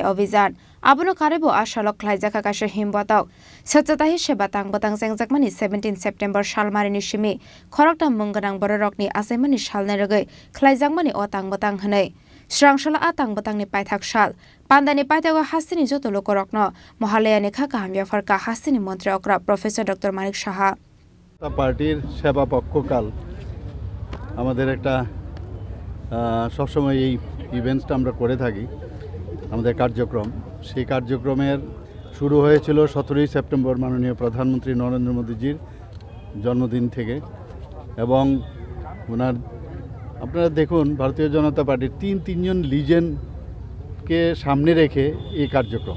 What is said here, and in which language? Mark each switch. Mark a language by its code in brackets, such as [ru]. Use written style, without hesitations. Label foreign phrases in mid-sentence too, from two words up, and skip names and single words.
[trp] Ovizan Abono Karebo Ashalo Klaijaka Kasha Himbatok Satsata Hishe Batang Batang Sengjakmani 17 September Shalmarini Shimi Khorokta Munganang Bororokni Asemani Shalnerogoi Klaijakmani Otang Batang Hanai Srangshala Atang Batang ni Paithak Shal Pandani Paithago Hasini Joto Lokorokno Mohalayani Khaka Hamyafarka Hasini Montri Okra Professor Dr. Manik Shaha [bn] পার্টির সেবা পক্ষকাল আমাদের একটা সবসময় এই ইভেন্টসটা আমরা করে থাকি আমাদের কার্যক্রম। সেই কার্যক্রমের শুরু হয়েছিল 17 সেপ্টেম্বর মাননীয় প্রধানমন্ত্রী নরেন্দ্র মোদীজির জন্মদিন থেকে এবং ওনার আপনারা দেখুন ভারতীয় জনতা পার্টির তিনজন লিজেন্ডকে সামনে রেখে এই কার্যক্রম।